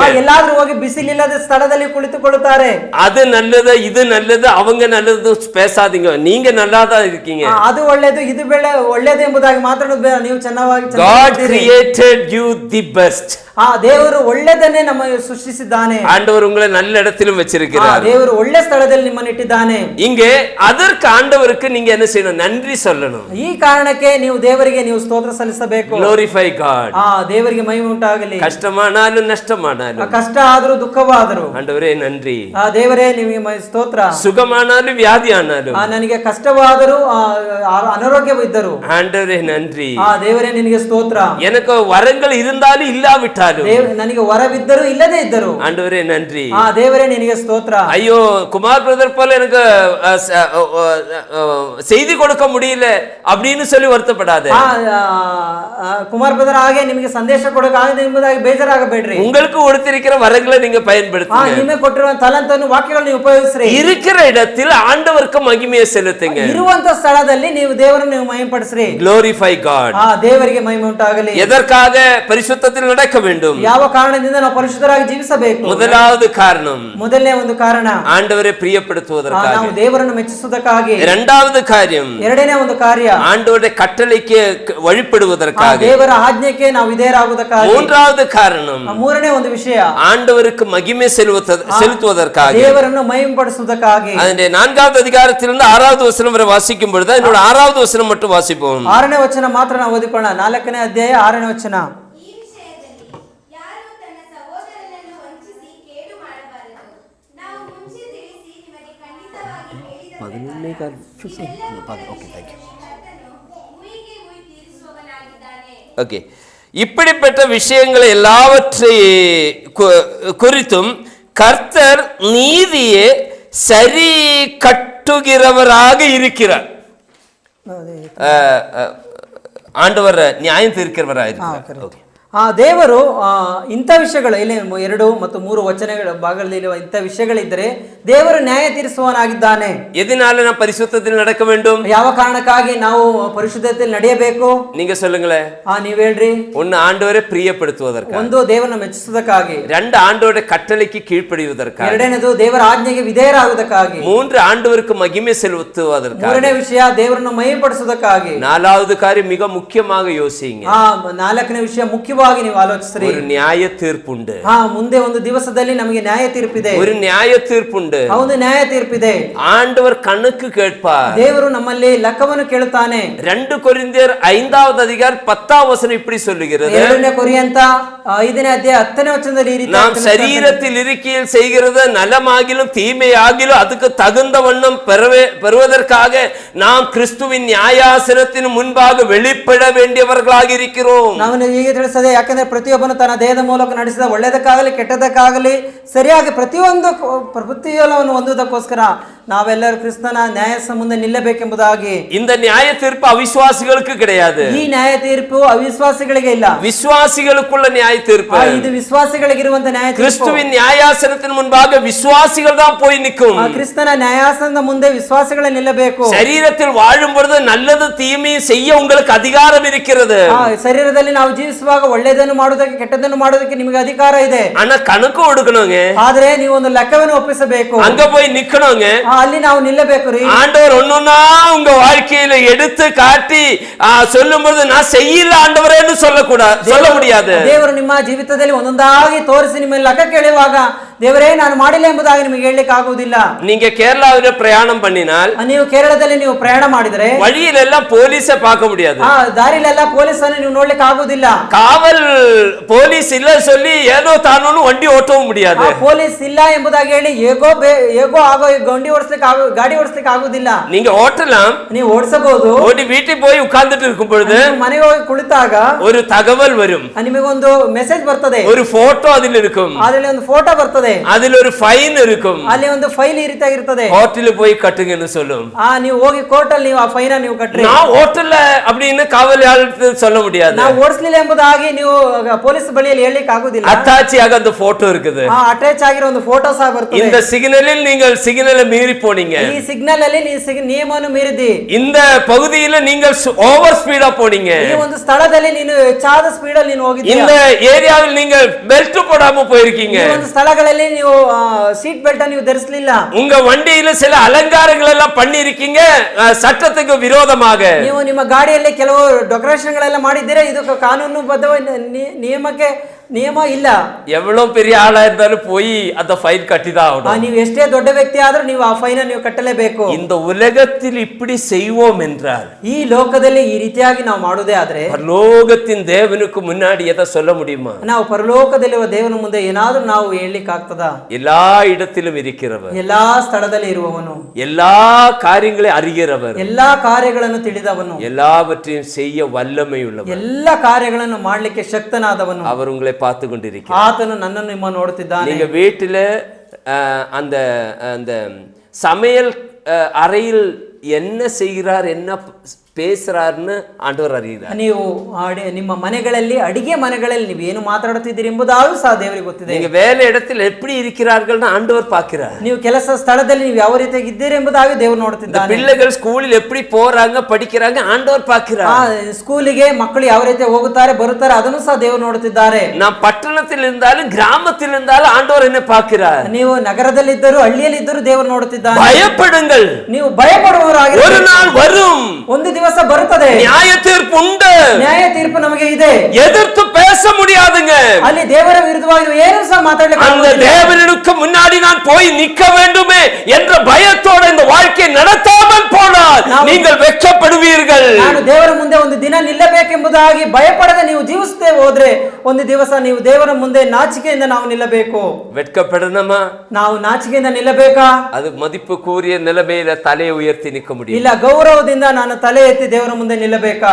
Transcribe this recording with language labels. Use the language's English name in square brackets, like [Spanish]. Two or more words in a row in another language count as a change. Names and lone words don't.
[Kannada] ಎಲ್ಲಾದ್ರೂ ಹೋಗಿ ಬಿಸಿಲಿಲ್ಲದ ಸ್ಥಳದಲ್ಲಿ ಕುಳಿತುಕೊಳ್ಳುತ್ತಾರೆ. [Tamil] அது நல்லது, இது நல்லது, அவங்க நல்லது பேசாதீங்க, நீங்க நல்லாதான் இருக்கீங்க. [Kannada] ಅದು ಒಳ್ಳೇದು ಇದು ಒಳ್ಳೇದು ಎಂಬುದಾಗಿ ಮಾತಾಡೋದು ಬೇಡ, ನೀವು ಚೆನ್ನಾಗಿ. [English] God created you the best. [Kannada] ದೇವರು ಒಳ್ಳೆದನ್ನೇ ನಮ್ಮ ಸೃಷ್ಟಿಸಿದ್ದಾನೆ. [Tamil] ஆண்டவர் உங்களை நல்ல இடத்திலும் வச்சிருக்கிறார். [Kannada] ದೇವರು ಒಳ್ಳೆ ಸ್ಥಳದಲ್ಲಿ ನಿಮ್ಮನ್ನು ಇಟ್ಟಿದ್ದಾನೆ. [Tamil] இங்கே அதற்கு ஆண்டவருக்கு நீங்க என்ன செய்யணும்? நன்றி சொல்லணும். [Kannada] ಈ ಕಾರಣಕ್ಕೆ ನೀವು ದೇವರಿಗೆ ನೀವು ಸ್ತೋತ್ರ ಸಲ್ಲಿಸಬೇಕು. [English] Glorify God. [Kannada] ದೇವರಿಗೆ ಮಹಿಮೆ ಉಂಟಾಗಲಿ. [Tamil] கஷ்டமானாலும் நஷ்டமானாலும், [Kannada] ಕಷ್ಟ ಆದರೂ ದುಃಖವಾದರೂ, [Tamil] ஆண்டவரே நன்றி. [Kannada] ದೇವರೇ ನಿಮಗೆ ಸ್ತೋತ್ರ. [Tamil] சுகமானாலும் வியாதி ஆனாலும், [Kannada] ನನಗೆ ಕಷ್ಟವಾದರೂ ಅನಾರೋಗ್ಯವಿದ್ದರು, [Tamil] ஆண்டவரே நன்றி. [Kannada] ದೇವರೇ ನಿನಗೆ ಸ್ತೋತ್ರ. [Tamil] எனக்கு வரங்கள் இருந்தாலும் இல்லாவிட்டாலும், [Kannada] ನನಗೆ ವರವಿದ್ದರು ಇಲ್ಲದೇ ಇದ್ದರು, [Tamil] ஆண்டவரே நன்றி. [Kannada] ದೇವರೇ ನಿನಗೆ ಸ್ತೋತ್ರ. [Tamil] ஐயோ, குமார் பிரதர் போல எனக்கு செய்தி கொடுக்க முடியல அப்படின்னு சொல்லி வருத்தப்படாத. [Kannada] ಕುಮಾರ್ ಬ್ರದರ್ ಹಾಗೆ ನಿಮಗೆ ಸಂದೇಶ ಕೊಡೋಕಾಗದೆ ಎಂಬುದಾಗಿ ಬೇಜಾರಾಗಬೇಡ್ರಿ. [Tamil] உங்களுக்கு கொடுத்திருக்கிற வரங்களை நீங்க பயன்படுத்துங்க. [Kannada] ನಿಮಗೆ ಕೊಟ್ಟಿರುವ ತಲಂತನ್ನು ವಾಕ್ಯಗಳನ್ನು ಉಪಯೋಗಿಸ್ರಿ. [Tamil] இருக்கிற இடத்தில் ஆண்டவருக்கு மகிமையை செலுத்துங்க. [Kannada] ಇರುವಂತ ಸ್ಥಳದಲ್ಲಿ ನೀವು ದೇವರನ್ನು ನೀವು ಮಹಿಮೆಪಡಿಸ್ರಿ. [English] Glorify God. [Kannada] ದೇವರಿಗೆ ಮಹಿಮೆ ಉಂಟಾಗಲಿ. [Tamil] எதற்காக பரிசுத்தத்தில் நடக்க வேண்டும்? [Kannada] ಯಾವ ಕಾರಣದಿಂದ ನಾವು ಪರಿಶುದ್ಧರಾಗಿ ಜೀವಿಸಬೇಕು? [Tamil] முதலாவது காரணம், [Kannada] ಮೊದಲನೇ ಒಂದು ಕಾರಣ, [Tamil] ஆண்டவரை பிரியப்படுத்துவதற்காக. [Kannada] ನಾವು ದೇವರನ್ನು ಮೆಚ್ಚಿಸುವುದಕ್ಕಾಗಿ. [Tamil] இரண்டாவது காரியம், [Kannada] ಎರಡನೇ ಒಂದು ಕಾರ್ಯ, [Tamil] ஆண்டவர் ஆண்டவருடைய கட்டளைக்கு வழிபடுவதற்காக. [Kannada] ದೇವರ ಆಜ್ಞೆಗೆ ನಾವು ವಿಧೇಯರಾಗುವುದಕ್ಕಾಗಿ. [Tamil] மூன்றாவது காரணம் [Kannada] ಮೂರನೇ ಒಂದು ವಿಷಯ [Tamil] ஆண்டவருக்கு மகிமை செலுத்துவதற்காக, [Kannada] ದೇವರನ್ನು ಮಹಿಮೆಪಡಿಸುವುದಕ್ಕಾಗಿ. [Tamil] அதனுடைய 4வது அதிகாரத்திலிருந்து 6வது வசனம் வரை வாசிக்கும் பொழுது என்னோட 6வது வசனம் மட்டும் வாசிப்போம். [Kannada] 6ನೇ ವಚನ ಮಾತ್ರ ನಾವು ಓದಿಕೊಳ್ಳೋಣ. 4ನೇ ಅಧ್ಯಾಯ 6ನೇ ವಚನ. ಈ ವಿಷಯದಲ್ಲಿ ಯಾರೂ ತನ್ನ ಸಹೋದರನನ್ನು ವಂಚಿಸಿ ಕೇಡು ಮಾಡಬಾರದು. ನಾವು ಮುಂಚೆ ತಿಳಿಸಿ ನಿಮಗೆ ಖಂಡಿತವಾಗಿ ಹೇಳಿದ ಕರ್ತನು ಮುಯಿಗೆ ಮುಯಿ ತೀರಿಸುವವನಾಗಿದ್ದಾನೆ. [Tamil] ஓகே, இப்படிப்பட்ட விஷயங்களை எல்லாவற்றை குறித்தும் கர்த்தர் நீதியை சரி கட்டுகிறவராக இருக்கிறார். ஆண்டவர் நியாயம் தீர்க்கிறவராக இருக்கிறார். [Kannada] ದೇವರು ಇಂಥ ವಿಷಯಗಳು ಇಲ್ಲಿ 2 ಮತ್ತು 3 ವಚನಗಳ ಭಾಗದಲ್ಲಿ ಇಂಥ ವಿಷಯಗಳಿದ್ದರೆ ದೇವರು ನ್ಯಾಯ ತೀರಿಸುವವನಾಗಿದ್ದಾನೆ. [Tamil] எதனால நாம் பரிசுத்தத்தில் நடக்க வேண்டும்? [Kannada] ಯಾವ ಕಾರಣಕ್ಕಾಗಿ ನಾವು ಪರಿಶುದ್ಧತೆಯಲ್ಲಿ ನಡೆಯಬೇಕು? [Tamil] நீங்க சொல்லுங்களே. [Kannada] ನೀವ್ ಹೇಳ್ರಿ. [Tamil] ஒன்னு ஆண்டவரை பிரியப்படுத்துவதற்காக, [Kannada] ಒಂದು ದೇವರನ್ನು ಮೆಚ್ಚಿಸುವುದಕ್ಕಾಗಿ. [Tamil] 2 ஆண்டவருடைய கட்டளைக்கு கீழ்ப்படிಯುವುದற்காக, [Kannada] ಎರಡನೇದು ದೇವರ ಆಜ್ಞೆಗೆ ವಿಧೇಯರಾಗುವುದಕ್ಕಾಗಿ. [Tamil] 3 ಆண்டவருக்கு மகிமை செலுத்துவதற்காக. [Kannada] ಮೂರನೇ ವಿಷಯ ದೇವರನ್ನು ಮಹಿಮೆಪಡಿಸುವುದಕ್ಕಾಗಿ. [Tamil] 4வது காரியம் மிக முக்கியமாக யோசிங்க. [Kannada] 4ನೇ ವಿಷಯ ಮುಖ್ಯವಾಗಿ ನೀವು ಆಲೋಚಿಸ್ರಿ. [Tamil] ஒரு நியாய தீர்ப்புண்டு. [Kannada] ಮುಂದೆ ಒಂದು ದಿವಸದಲ್ಲಿ ನಮಗೆ ನ್ಯಾಯ ತೀರ್ಪಿದೆ. [Tamil] ஒரு நியாய தீர்ப்புண்டு. [Kannada] ಒಂದು ನ್ಯಾಯ ತೀರ್ಪಿದೆ. [Tamil] ஆண்டவர் கணக்கு கேட்பார். [Kannada] ದೇವರು ನಮ್ಮಲ್ಲಿ ಲೆಕ್ಕವನ್ನು ಕೇಳುತ್ತಾನೆ. [Tamil] 2 கொரிந்தியர் 5வது அதிகாரம் 10வது வசனம் இப்படி சொல்லுகிறது. [Kannada] 2 ಕೊರಿಂಥ 5ನೇ ಅಧ್ಯಾಯ 10ನೇ ವಚನದಲ್ಲಿ ಈ ರೀತಿ [Tamil] நாம் சரீரத்தில் இருக்கையில் செய்கிறது நலமாகிலும் தீமையாகிலும் அதுக்கு தகுந்த வண்ணம் பெறுவதற்காக நாம் கிறிஸ்துவின் நியாயாசனத்தின் முன்பாக வெளிப்பட வேண்டியவர்களாக இருக்கிறோம். [Kannada] ನಾವು ಹೀಗೆ ತಿಳಿಸದೆ, ಯಾಕಂದ್ರೆ ಪ್ರತಿಯೊಬ್ಬನು ತನ್ನ ದೇಹದ ಮೂಲಕ ನಡೆಸಿದ ಒಳ್ಳೆಯದಕ್ಕಾಗಲಿ ಕೆಟ್ಟದಕ್ಕಾಗಲಿ ಸರಿಯಾಗಿ ಪ್ರತಿಯೊಂದನ್ನು ಹೊಂದುವುದಕ್ಕೋಸ್ಕರ ನಾವೆಲ್ಲರೂ ಕ್ರಿಸ್ತನ ನ್ಯಾಯ ಮುಂದೆ ನಿಲ್ಲಬೇಕೆಂಬುದಾಗಿ. [Tamil] இந்த நியாய தீர்ப்பு அவிசுவாசிகளுக்கு கிடையாது. [Kannada] ಈ ನ್ಯಾಯ ತೀರ್ಪು ಅವಿಶ್ವಾಸಿಗಳಿಗೆ ಇಲ್ಲ, [Tamil] விசுவாசிகளுக்குள்ள நியாய தீர்ப்பு. [Kannada] ಇದು ವಿಶ್ವಾಸಿಗಳಿಗಿರುವಂತ ನ್ಯಾಯ ತೀರ್ಪು. [Tamil] கிறிஸ்துவின் நியாயாசனத்தின் முன்பாக விசுவாசிகள் தான் போய் நிற்கும். [Kannada] ಕ್ರಿಸ್ತನ ನ್ಯಾಯಾಸನದ ಮುಂದೆ ವಿಶ್ವಾಸಿಗಳೇ ನಿಲ್ಲಬೇಕು. [Tamil] சரீரத்தில் வாழும் பொழுது நல்லது தீமையும் செய்ய உங்களுக்கு அதிகாரம் இருக்கிறது. [Kannada] ಶರೀರದಲ್ಲಿ ನಾವು ಜೀವಿಸುವಾಗ ಒಳ್ಳೆಯದನ್ನು ಮಾಡುವುದಕ್ಕೆ ಕೆಟ್ಟದನ್ನು ಮಾಡುವುದಕ್ಕೆ ನಿಮಗೆ ಅಧಿಕಾರ ಇದೆ. [Tamil] ஆனா கணக்கு கொடுக்கணுங்க. [Kannada] ಆದ್ರೆ ನೀವು ಒಂದು ಲೆಕ್ಕವನ್ನು ಒಪ್ಪಿಸಬೇಕು. [Tamil] அங்க போய் நிக்கணுங்க. [Kannada] ಅಲ್ಲಿ ನಾವು ನಿಲ್ಲಬೇಕು ರೀ. [Tamil] ஆண்டவர் ஒன்னொன்னா உங்க வாழ்க்கையில எடுத்து காட்டி சொல்லும்போது நான் செய்யல ஆண்டவரேன்னு சொல்ல முடியாது. [Kannada] ದೇವರು ನಿಮ್ಮ ಜೀವಿತದಲ್ಲಿ ಒಂದೊಂದಾಗಿ ತೋರಿಸಿ ನಿಮ್ಮ ಲೆಕ್ಕ ಕೇಳುವಾಗ ದೇವರೇ ನಾನು ಮಾಡಿಲ್ಲ ಎಂಬುದಾಗಿ ನಿಮಗೆ ಹೇಳಲಿಕ್ಕೆ ಆಗುವುದಿಲ್ಲ. [Tamil] நீங்க கேரளாவில பிரயாணம் பண்ணினால், [Kannada] ನೀವು ಕೇರಳದಲ್ಲಿ ನೀವು ಪ್ರಯಾಣ ಮಾಡಿದರೆ [Tamil] வழியில எல்லாம் போலீஸை பார்க்க முடியாது. [Kannada] ದಾರಿಲೆಲ್ಲ ಪೊಲೀಸನ್ನು ನೀವು ನೋಡ್ಲಿಕ್ಕೆ ಆಗುವುದಿಲ್ಲ. [Tamil] காவல் போலீஸ் இல்ல சொல்லி ஏதோ தானோன்னு வண்டி ஓட்டவும் முடியாது. [Kannada] ಪೊಲೀಸ್ ಇಲ್ಲ ಎಂಬುದಾಗಿ ಹೇಳಿ ಹೇಗೋ ಆಗೋ ಗಾಡಿ ಓಡಿಸ್ಲಿಕ್ಕೆ ಆಗುವುದಿಲ್ಲ. [Tamil] நீங்க ஓட்டலாம், [Kannada] ನೀವು ಓಡಿಸಬಹುದು. [Tamil] ஓடி வீட்டுக்கு போய் உட்கார்ந்துட்டு இருக்கும் பொழுது [Kannada] ಮನೆಗೆ ಹೋಗಿ ಕುಳಿತಾಗ [Tamil] ஒரு தகவல் வரும். [Kannada] ನಿಮಗೊಂದು ಮೆಸೇಜ್ ಬರ್ತದೆ, [Tamil] ஒரு போட்டோ அதில் இருக்கும், [Kannada] ಅದರಲ್ಲಿ ಒಂದು ಫೋಟೋ ಬರ್ತದೆ, [Tamil] அதில் ஒரு ஃபைன் இருக்கும். [Kannada] ಅಲ್ಲಿ ಒಂದು ಫೈಲ್ ಈ ರೀತಿಯಾಗಿರ್ತದೆ. [Tamil] கோர்ட்டில் போய் கட்டுங்கன்னு சொல்லும். [Kannada] ನೀವು ಹೋಗಿ ಕೋರ್ಟ್ ಅಲ್ಲಿ ನೀವು ಆ ಫೈನ್ ನೀವು ಕಟ್ಟ್ರಿ. [Tamil] நான் ஓட்டல அப்படின்னு காவலாளருக்கு சொல்ல முடியாது. [Kannada] ನಾವು ಓಡಿಸಲಿಲ್ಲ ಎಂಬುದಾಗಿ ನೀವು ಪೊಲೀಸ್ ಬಳಿಯಲ್ಲಿ ಹೇಳಲಿಕ್ಕೆ ಆಗುದಿಲ್ಲ. [Tamil] அத்தாச்சியாக அந்த போட்டோ இருக்குது. [Kannada] ಅಟ್ಯಾಚ್ ಆಗಿರೋ ಒಂದು ಫೋಟೋ ಸಹ ಬರ್ತದೆ. [Tamil] இந்த சிக்னலில் நீங்கள் சிக்னலை மீறி போனீங்க. [Kannada] ಈ ಸಿಗ್ನಲ್ ಅಲ್ಲಿ ನೀವು ನಿಯಮವನ್ನು ಮೀರಿದಿ. [Tamil] இந்த பகுதியில நீங்கள் [English] over speed [Tamil] போனீங்க. [Kannada] ಈ ಒಂದು ಸ್ಥಳದಲ್ಲಿ ನೀನು ಹೆಚ್ಚಾದ ಸ್ಪೀಡ್ ಅಲ್ಲಿ ನೀನು ಹೋಗಿದ್ದೀಯ. [Tamil] இந்த ஏரியாவில் நீங்கள் பெல்ட் போடாம போயிருக்கீங்க. [Kannada] ಈ ಒಂದು ಸ್ಥಳಗಳಲ್ಲಿ ನೀವು [English] seat belt [Kannada] ನೀವು ಧರಿಸಲಿಲ್ಲ. [Tamil] உங்க வண்டியில சில அலங்காரங்கள் எல்லாம் பண்ணி இருக்கீங்க சட்டத்துக்கு விரோதமாக. [Kannada] ನೀವು ನಿಮ್ಮ ಗಾಡಿಯಲ್ಲಿ ಕೆಲವು ಡೆಕೋರೇಷನ್ ಗಳೆಲ್ಲ ಮಾಡಿದ್ದೀರಾ, ಇದು ಕಾನೂನುಬದ್ಧ ನಿಯಮಕ್ಕೆ ನಿಯಮ ಇಲ್ಲ. [Tamil] எவ்வளவு பெரிய ஆளா இருந்தாலும் போய் அந்த ஃபைன் கட்டிதான் ஆகணும். [Kannada] ನೀವು ಎಷ್ಟೇ ದೊಡ್ಡ ವ್ಯಕ್ತಿ ಆದ್ರೂ ನೀವು ಆ ಫೈನ್ ನೀವು ಕಟ್ಟಲೇಬೇಕು. [Tamil] இந்த உலகத்தில் இப்படி செய்வோம் என்றால், [Kannada] ಈ ಲೋಕದಲ್ಲಿ ಈ ರೀತಿಯಾಗಿ ನಾವು ಮಾಡುವುದೇ ಆದ್ರೆ [Tamil] பரலோகத்தின் தேவனுக்கு முன்னாடி எதை சொல்ல முடியுமா? [Kannada] ನಾವು ಪರಲೋಕದಲ್ಲಿರುವ ದೇವನ ಮುಂದೆ ಏನಾದ್ರೂ ನಾವು ಹೇಳಲಿಕ್ಕೆ ಆಗ್ತದಾ? [Tamil] எல்லா இடத்திலும் இருக்கிறவர், [Kannada] ಎಲ್ಲಾ ಸ್ಥಳದಲ್ಲಿ ಇರುವವನು, [Tamil] எல்லா காரியங்களை அறிகிறவர், [Kannada] ಎಲ್ಲಾ ಕಾರ್ಯಗಳನ್ನು ತಿಳಿದವನು, [Tamil] எல்லாவற்றையும் செய்ய வல்லமை உள்ளவர், [Kannada] ಎಲ್ಲಾ ಕಾರ್ಯಗಳನ್ನು ಮಾಡಲಿಕ್ಕೆ ಶಕ್ತನಾದವನು. [Tamil] அவர் உங்களை பார்த்து கொண்டிருக்கிறார். [Kannada] ಆತನು ನನ್ನನ್ನು ನಿಮ್ಮ ನೋಡುತ್ತಿದ್ದಾನೆ. [Tamil] நீங்க வீட்டுல அந்த அந்த சமையல் அறையில் என்ன செய்கிறார், என்ன பேசுறாருன்னு ஆண்டவர் அறிகிறார். [Kannada] ನೀವು ನಿಮ್ಮ ಮನೆಗಳಲ್ಲಿ ಅಡಿಗೆ ಮನೆಗಳಲ್ಲಿ ನೀವು ಏನು ಮಾತಾಡುತ್ತಿದ್ದೀರಿ ಎಂಬುದಾಗೂ ಸಹ ದೇವರಿಗೆ ಗೊತ್ತಿದೆ. [Tamil] நீங்க வேலை இடத்தில் எப்படி இருக்கிறார்கள்னு ஆண்டவர் பார்க்கிறார். [Kannada] ನೀವು ಕೆಲಸ ಸ್ಥಳದಲ್ಲಿ ನೀವು ಯಾವ ರೀತಿಯಾಗಿ ಇದ್ದೀರಿ ಎಂಬುದಾಗಿ ದೇವರು ನೋಡುತ್ತಿದ್ದಾನೆ. [Tamil] பிள்ளைகள் ஸ்கூலில் எப்படி போறாங்க படிக்கிறாங்க ஆண்டவர் பார்க்கிறார். [Kannada] ಸ್ಕೂಲಿಗೆ ಮಕ್ಕಳು ಯಾವ ರೀತಿ ಹೋಗುತ್ತಾರೆ ಬರುತ್ತಾರೆ ಅದನ್ನು ಸಹ ದೇವರು ನೋಡುತ್ತಿದ್ದಾರೆ. [Tamil] நான் பட்டணத்தில் இருந்தாலும் கிராமத்தில் இருந்தாலும் ஆண்டவர் என்ன பார்க்கிறார். [Kannada] ನೀವು ನಗರದಲ್ಲಿದ್ದರೂ ಹಳ್ಳಿಯಲ್ಲಿ ಇದ್ದರೂ ದೇವರು ನೋಡುತ್ತಿದ್ದಾನೆ. [Tamil] பயப்படுங்கள், [Kannada] ನೀವು ಭಯಪಡುವವರಾಗಿ [Tamil] ஒரு நாள் வரும், [Kannada] ಒಂದು ದಿವಸ ಬರುತ್ತದೆ, [Tamil] நியாய தீர்ப்பு உண்டு. [Kannada] ನ್ಯಾಯ ತೀರ್ಪು ನಮಗೆ ಇದೆ. [Tamil] எதிர்த்து பேச முடியாதுங்க. [Kannada] ಅಲ್ಲಿ ದೇವರ ವಿರುದ್ಧವಾಗಿ ನೀವು ಏನು ಸಹ ಮಾತಾಡಲಿಕ್ಕೆ [Tamil] அந்த [Kannada] ಆಗುವುದಿಲ್ಲ. [Tamil] தேவனுக்கு முன்னாடி நான் போய் நிக்க வேண்டுமே என்ற பயத்தோட இந்த வாழ்க்கையை நடத்தாமல் போனால் நீங்கள் வெட்கப்படுவீர்கள். [Kannada] ನಾನು ದೇವರ ಮುಂದೆ ಒಂದು ದಿನ ನಿಲ್ಲಬೇಕೆಂಬುದಾಗಿ ಭಯಪಡದೆ ನೀವು ಜೀವಿಸುತ್ತೇ ಹೋದ್ರೆ ಒಂದು ದಿವಸ ನೀವು ದೇವರ ಮುಂದೆ ನಾಚಿಕೆಯಿಂದ ನಾವು ನಿಲ್ಲಬೇಕು. [Tamil] வெட்கப்படணுமா? [Kannada] ನಾವು ನಾಚಿಕೆಯಿಂದ ನಿಲ್ಲಬೇಕಾ? [Tamil] அது மதிப்புக்குரிய நிலைமையில தலையை உயர்த்தி நிற்க முடியும். [Kannada] ಇಲ್ಲ, ಗೌರವದಿಂದ ನಾನು ತಲೆ ಎತ್ತಿ ದೇವರ ಮುಂದೆ ನಿಲ್ಲಬೇಕಾ?